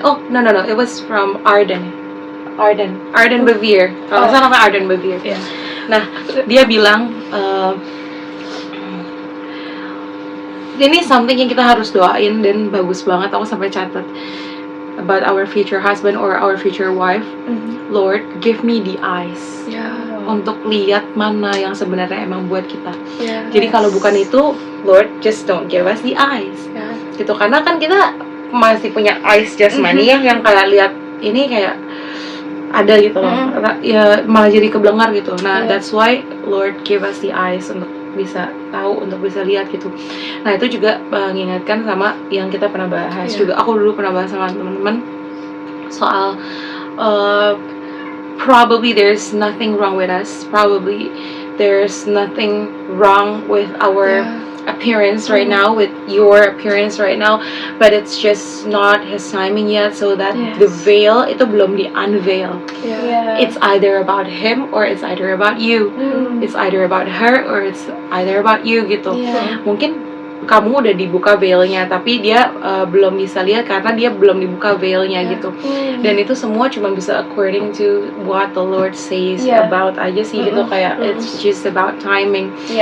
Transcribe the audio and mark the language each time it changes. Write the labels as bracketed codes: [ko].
[en] No, it was from Arden Bevere. [id] Kalau salah namanya Arden Bevere. Nah, dia bilang ini something yang kita harus doain dan bagus banget. Aku sampai catat [en] about our future husband or our future wife. Lord, give me the eyes [id] untuk lihat mana yang sebenarnya emang buat kita. Jadi kalau bukan itu, [en] Lord, just don't give us the eyes. [id] Gitu, karena kan kita masih punya eyes jasmani yang kayak lihat ini kayak ada gitu loh. Ya malah jadi kebelengar gitu. Nah, [en] that's why Lord give us the eyes [id] untuk bisa tahu, untuk bisa lihat gitu. Nah, itu juga mengingatkan sama yang kita pernah bahas juga. Aku dulu pernah bahas sama teman-teman soal [en] probably there's nothing wrong with us. Probably there's nothing wrong with our appearance right now, with your appearance right now, but it's just not his timing yet, so that the veil [id] itu belum di-unveil. [en] It's either about him or it's either about you. It's either about her or it's either about you gitu. [id] Mungkin kamu udah dibuka veilnya, tapi dia belum bisa lihat karena dia belum dibuka veilnya gitu. Dan itu semua cuma bisa [en] according to what the Lord says about [id] aja sih gitu, kayak [en] it's just about timing.